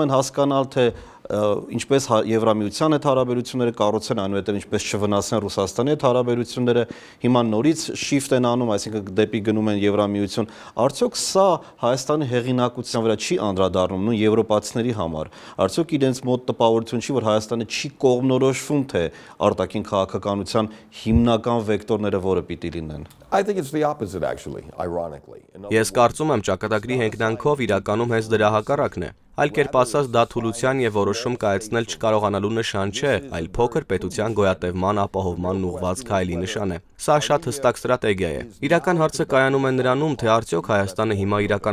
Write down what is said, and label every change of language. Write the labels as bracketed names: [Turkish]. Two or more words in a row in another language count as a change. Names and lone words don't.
[Armenian] են հասկանալ, թե ինչպես Եվրամիության հետ հարաբերությունները կառուցեն, այնուհետև ինչպես չվնասեն Ռուսաստանի հետ հարաբերությունները, հիմա նորից shift են անում, այսինքն դեպի գնում են Եվրամիություն։ Արդյոք սա Հայաստանի հեղինակության վրա չի անդրադառնում նույն եվրոպացիների համար։ Արդյոք իրենց մոտ տպավորություն չի, որ Հայաստանը չի կողմնորոշվում, թե արտաքին քաղաքականության հիմնական վեկտորները որը պիտի լինեն։ [English] I think it's the opposite actually, ironically. [Armenian] Ես կարծում եմ ճակատագրի հենգնանքով իրականում հենց դրա հակառակն է։ Այլ կերպ ասած, դա թուլության եւ որոշում կայացնել չկարողանալու նշան չէ, այլ փոքր պետության գոյատևման ապահովման ուղղված քայլի նշան է։ Սա շատ հստակ ստրատեգիա է։ Իրական հարցը կայանում է նրանում, թե արդյոք Հայաստանը հիմա իրականացնում